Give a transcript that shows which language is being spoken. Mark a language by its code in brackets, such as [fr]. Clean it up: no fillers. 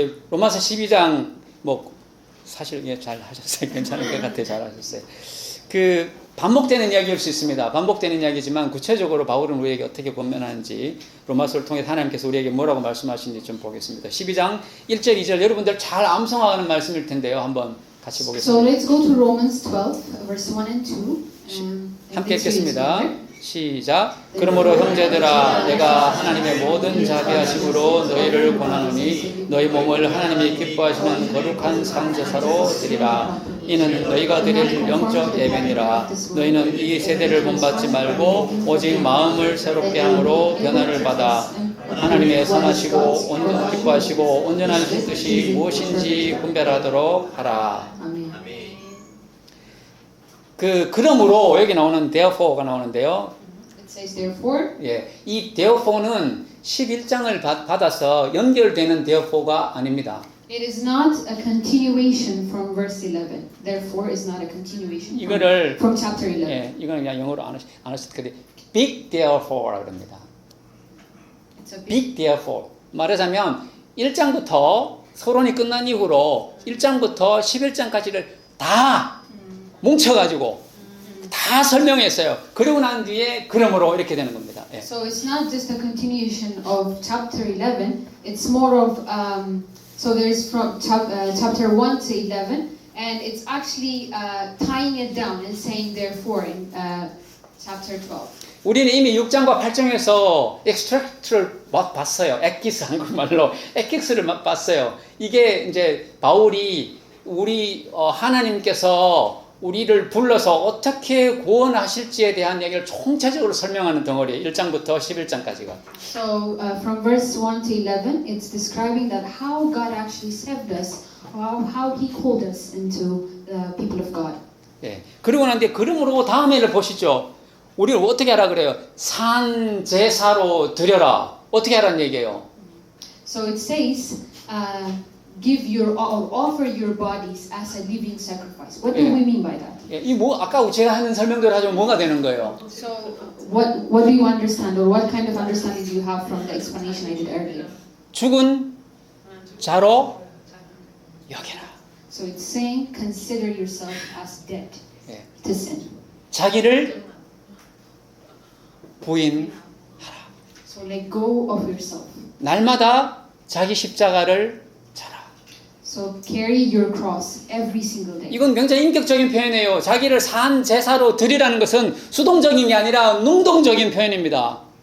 [ko] 로마서 12장 사실 잘 하셨어요. 괜찮을 것 같아요. 잘 하셨어요. 반복되는 이야기일 수 있습니다. 반복되는 이야기지만 구체적으로 바울은 우리에게 어떻게 권면하는지 로마서를 통해 하나님께서 우리에게 뭐라고 말씀하시는지 좀 보겠습니다. 12장 1절 2절 여러분들 잘 암송하는 말씀일 텐데요. 한번 같이 보겠습니다. [en] So let's go to Romans 12 verse 1 and 2. [ko] 함께 읽겠습니다. 시작. 그러므로 형제들아 내가 하나님의 모든 자비하심으로 너희를 권하노니 너희 몸을 하나님이 기뻐하시는 거룩한 상제사로 드리라. 이는 너희가 드릴 영적 예배니라. 너희는 이 세대를 본받지 말고 오직 마음을 새롭게 함으로 변화를 받아 하나님의 선하시고 기뻐하시고 온전한 뜻이 무엇인지 분별하도록 하라. 아멘. 그러므로 여기 나오는 therefore가 나오는데요. [en] It says therefore. [ko] 이 therefore는 11장을 받아서 연결되는 therefore가 아닙니다. [en] It is not a continuation from verse 11. Therefore is not a continuation from chapter 11. [ko] 이거는 그냥 영어로 안 하실 텐데 big therefore라고 합니다. [en] It's a big therefore. [ko] 말하자면 1장부터 서론이 끝난 이후로 1장부터 11장까지를 다 뭉쳐가지고 다 설명했어요. 그러고 난 뒤에 그러므로 이렇게 되는 겁니다. [en] So it's not just a continuation of chapter 11. It's more of so there's from chapter 1 to 11, and it's actually tying it down and saying therefore in chapter 12. [ko] 우리는 이미 6장과 8장에서 엑스트랙트를 봤어요. 엑기스 한국말로 엑기스를 봤어요. 이게 이제 바울이 우리 하나님께서 우리를 불러서 어떻게 구원하실지에 대한 얘기를 총체적으로 설명하는 덩어리예요. 1장부터 11장까지가. [en] So from verse 1 to 11, it's describing that how God actually saved us, how He called us into the people of God. [ko] 예. 그리고 난 뒤에 그러므로 다음에를 보시죠. 우리를 어떻게 하라 그래요? 산 제사로 드려라. 어떻게 하라는 얘기예요? [en] So it says, give your offer your bodies as a living sacrifice. What do Yeah. we mean by that? [ko] 예. 이 뭐 아까 제가 하는 설명대로 하자면 뭐가 되는 거예요? [en] So what do you understand, or what kind of understanding do you have from the explanation I did earlier? [ko] 죽은 자로 여겨라. [en] So it's saying, consider yourself as dead [ko] 예. [en] to sin. [ko] 자기를 부인하라. [en] So let go of yourself. [ko] 날마다 자기 십자가를 자라. [en] So carry your cross every single day. [ko] 이건 굉장히 인격적인 표현이에요. 자기를 산 제사로 드리라는 것은 수동적인 게 아니라 능동적인 표현입니다.